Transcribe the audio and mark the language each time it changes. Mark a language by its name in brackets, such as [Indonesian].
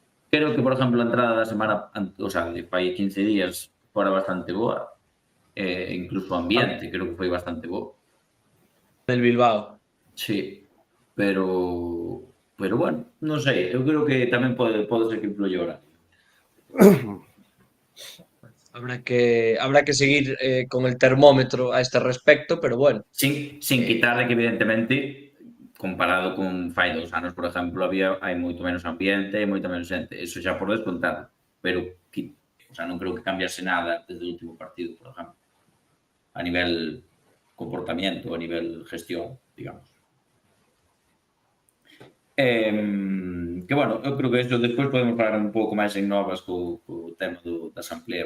[Galician] Creo que, por exemplo, a entrada da semana, o sea, de fai 15 días fora bastante boa, incluso o ambiente creo que foi bastante bo. [Spanish] Del Bilbao. [Galician] Sí, pero bueno, non sei, eu creo que tamén pode ser que [Spanish] influye ahora. Habrá que seguir con el termómetro a este respecto, pero bueno. Sin quitar de que, evidentemente, comparado con [Galician] fai 2 anos, por exemplo, hai moito menos ambiente e moita menos xente. Eso xa por descontado. Pero, o sea, non creo que cambiase nada desde o último partido, por exemplo. [Spanish] A nivel comportamiento, a nivel gestión, digamos. [Galician] Que, bueno, eu creo que eso despois podemos falar un pouco máis en novas co tema da asamblea.